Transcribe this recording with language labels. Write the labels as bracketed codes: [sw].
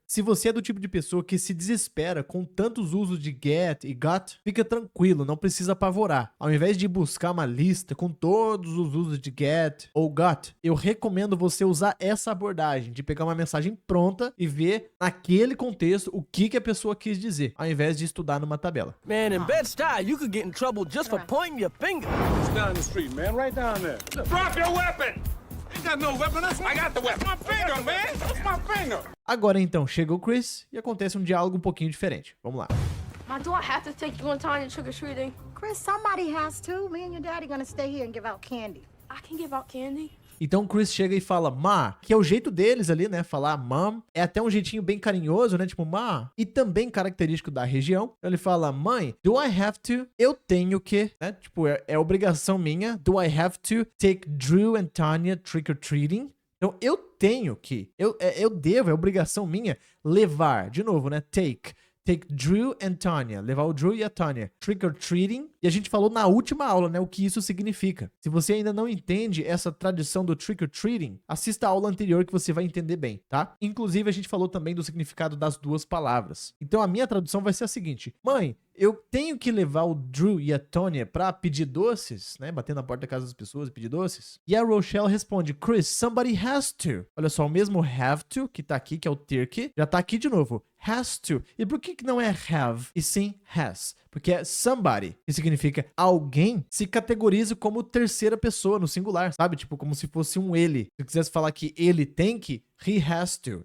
[pt] Se você é do tipo de pessoa que se desespera com tantos usos de get e got, fica tranquilo, não precisa apavorar. Ao invés de buscar uma lista com todos os usos de get ou got, eu recomendo você usar essa abordagem de pegar uma mensagem pronta e ver naquele contexto o que a pessoa quis dizer, ao invés de estudar numa tabela. [en] Man, in Bed-Stuy, you could get in trouble just for pointing your finger. It's down the street, man. Right down there. Look. Drop your weapon! Ain't got no weapon. I got the weapon. My finger, man. That's my finger. [pt] Agora então chega o Chris e acontece um diálogo um pouquinho diferente. Vamos lá. [en] Ma, do I have to take you and Tanya trick-or-treating? Chris, somebody has to. Me and your daddy gonna stay here and give out candy. I can give out candy. [pt] Então o Chris chega e fala, ma, que é o jeito deles ali, né? Falar mom. É até um jeitinho bem carinhoso, né? Tipo, ma. E também característico da região. Então ele fala, mãe, [en] do I have to? [pt] Eu tenho que, né? Tipo, é obrigação minha. [en] Do I have to take Drew and Tanya trick-or-treating? [pt] Então eu tenho que, eu devo, é obrigação minha levar, de novo, né? [en] Take Drew and Tanya, [pt] levar o Drew e a Tanya trick-or-treating. E a gente falou na última aula, né, o que isso significa. Se você ainda não entende essa tradição do trick-or-treating, assista a aula anterior que você vai entender bem, tá? Inclusive, a gente falou também do significado das duas palavras. Então, a minha tradução vai ser a seguinte. Mãe, eu tenho que levar o Drew e a Tanya pra pedir doces, né? Bater na porta da casa das pessoas e pedir doces. E a Rochelle responde, Chris, [en] somebody has to. [pt] Olha só, o mesmo have to, que tá aqui, que é o ter que, já tá aqui de novo. Has to. E por que não é have e sim has? Porque é somebody, que significa alguém, se categoriza como terceira pessoa no singular, sabe? Tipo, como se fosse um ele. Se eu quisesse falar que ele tem que, [en] he has to.